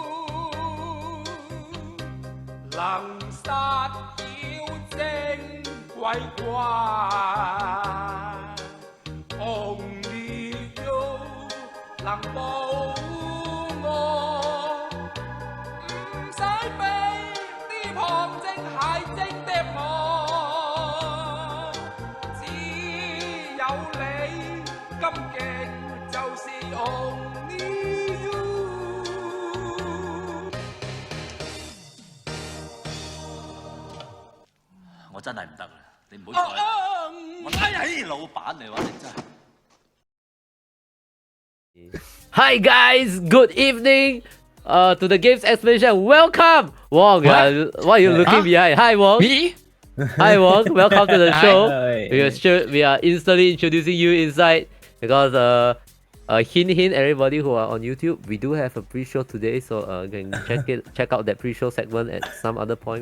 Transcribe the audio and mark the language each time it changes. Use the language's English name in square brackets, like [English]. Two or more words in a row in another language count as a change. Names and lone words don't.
[Cantonese] 能殺妖精鬼怪 [English] Only you [Cantonese] 能保護我，唔使俾啲旁證係精的我，只有你咁勁，就是 [English] Only you。 [Cantonese] 我真係唔得啦，你唔好再。我睇老闆嚟話你真係。 [English] Hi guys, good evening. To the games explanation. Welcome, Wong. Why are you looking behind? Hi, Wong. Me? Hi, Wong. Welcome to the show. Hi. We are instantly introducing you inside because hint everybody who are on YouTube, we do have a pre-show today, so you can check out that pre-show segment at some other point.